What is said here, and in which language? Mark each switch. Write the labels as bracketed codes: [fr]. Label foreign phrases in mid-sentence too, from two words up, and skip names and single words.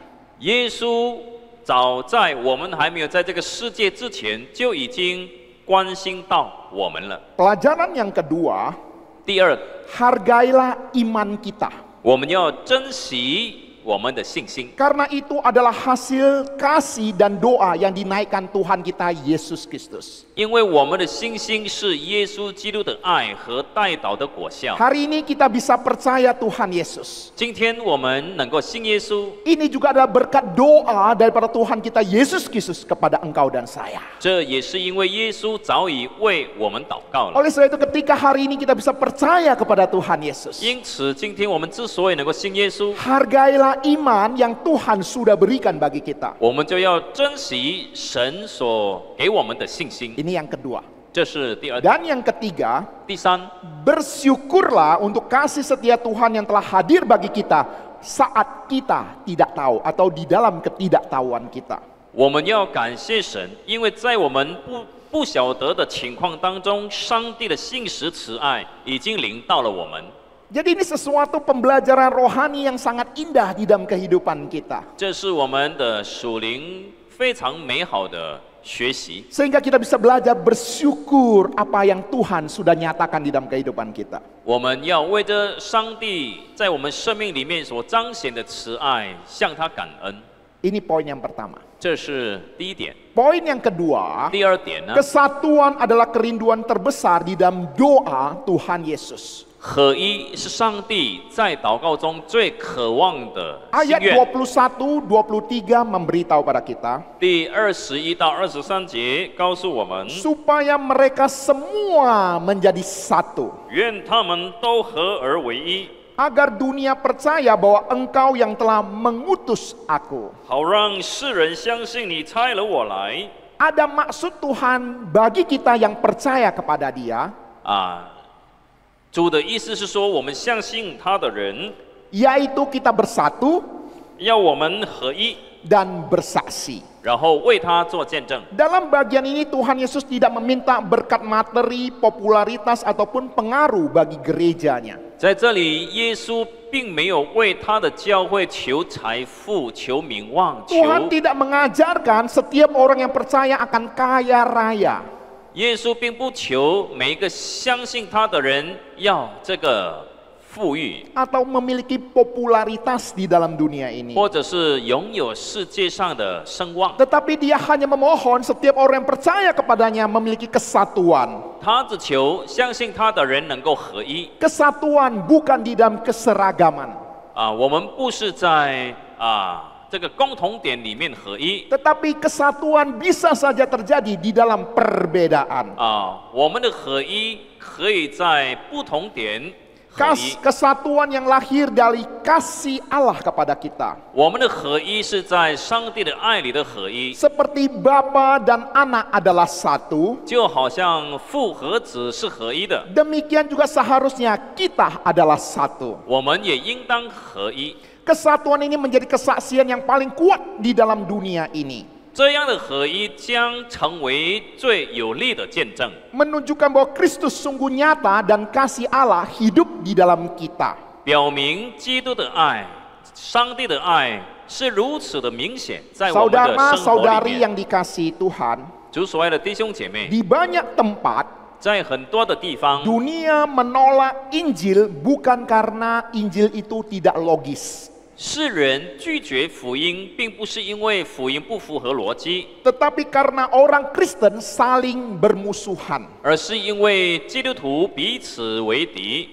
[zh] 耶稣早在我们还没有在这个世界之前，就已经关心到我们了。 [id] Pelajaran yang kedua, [zh] 第二， [id] hargailah iman kita. [zh] 我们要珍惜我们的信心。 [id] Karena itu adalah hasil kasih dan doa yang dinaikkan Tuhan kita Yesus Kristus. [zh] 因为我们的信心是耶稣基督的爱和代祷的果效。 [id] Hari ini kita bisa percaya Tuhan Yesus. [zh] 今天我们能够信耶稣， [id] Ini juga adalah berkat doa daripada Tuhan kita Yesus Kristus kepada engkau dan saya. [zh] 这也是因为耶稣早已为我们祷告了。 [id] Oleh sebab itu ketika hari ini kita bisa percaya kepada Tuhan Yesus, [zh] 因此，今天我们之所以能够信耶稣， [id] hargailah iman yang Tuhan sudah berikan bagi kita. [zh] 我们就要珍惜神所给我们的信心。 [id] Ini yang kedua. [zh] 这是第二点。 [id] Dan yang ketiga, [zh] 第三， [id] bersyukurlah untuk kasih setia Tuhan yang telah hadir bagi kita saat kita tidak tahu atau di dalam ketidaktahuan kita. [zh] 我们要感谢神，因为在我们不晓得的情况当中，上帝的信实慈爱已经临到了我们。 [id] Jadi ini sesuatu pembelajaran rohani yang sangat indah di dalam kehidupan kita. [zh] 这是我们的属灵非常美好的学习， [id] Sehingga kita bisa belajar bersyukur apa yang Tuhan sudah nyatakan di dalam kehidupan kita. [zh] 我们要为着上帝在我们生命里面所彰显的慈爱，向他感恩。 [id] Ini poin yang pertama. [zh] 这是第一点。 [id] Poin yang kedua, [zh] 第二点呢， [id] kesatuan adalah kerinduan terbesar di dalam doa Tuhan Yesus. [zh] 合一是上帝在祷告中最渴望的心 [id] Ayat [zh] 愿。 [id] 21, 23 memberitahu pada kita, [zh] 第21到23节告诉我们， [id] supaya mereka semua menjadi satu. [zh] 愿他们都合而为一， [id] Agar dunia percaya bahwa engkau yang telah mengutus aku. [zh] 好让世人相信你差了我来。 [id] Ada maksud Tuhan bagi kita yang percaya kepada Dia, [zh] 主的意思是说，我们相信他的人， [id] yaitu kita bersatu [zh] 要我们合一， [id] dan bersaksi. [zh] 然后为他做见证。 [id] Dalam bagian ini Tuhan Yesus tidak meminta berkat materi, popularitas ataupun pengaruh bagi gerejanya. [zh] 在这里，耶稣并没有为他的教会求财富、求名望、 [id] Tuhan [zh] 求。 [id] tidak mengajarkan setiap orang yang percaya akan kaya raya. [zh] 耶稣并不求每一个相信他的人要这个富裕， [id] Atau memiliki popularitas di dalam dunia ini. [zh] 或者是拥有世界上的声望。 [id] Tetapi dia hanya memohon setiap orang yang percaya kepadanya memiliki kesatuan. [zh] 他只求相信他的人能够合一。 [id] Kesatuan bukan di dalam keseragaman. [zh] 我们不是在这个共同点里面合一。 [id] Tetapi kesatuan bisa saja terjadi di dalam perbedaan. [zh] 我们的合一可以在不同点合一。 [id] Kesatuan yang lahir dari kasih Allah kepada kita. [zh] 我们的合一是在上帝的爱里的合一， [id] Seperti Bapa dan Anak adalah satu, [zh] 就好像父和子是合一的， [id] demikian juga seharusnya kita adalah satu. [zh] 我们也应当合一。 [id] Kesatuan ini menjadi kesaksian yang paling kuat di dalam dunia ini. [zh] 这样的合一将成为最有力的见证， [id] menunjukkan bahwa Kristus sungguh nyata dan kasih Allah hidup di dalam kita. [zh] 表明基督的爱、上帝的爱是如此的明显，在我们的生活里 [id] Saudara-saudari [zh] 面。 [id] yang dikasihi Tuhan, [zh] 主所爱的弟兄姐妹， [id] di banyak tempat [zh] 在很多的地方， [id] dunia menolak Injil bukan karena Injil itu tidak logis, [zh] 世人拒绝福音，并不是因为福音不符合逻辑， [id] tetapi karena orang Kristen saling bermusuhan. [zh] 而是因为基督徒彼此为敌。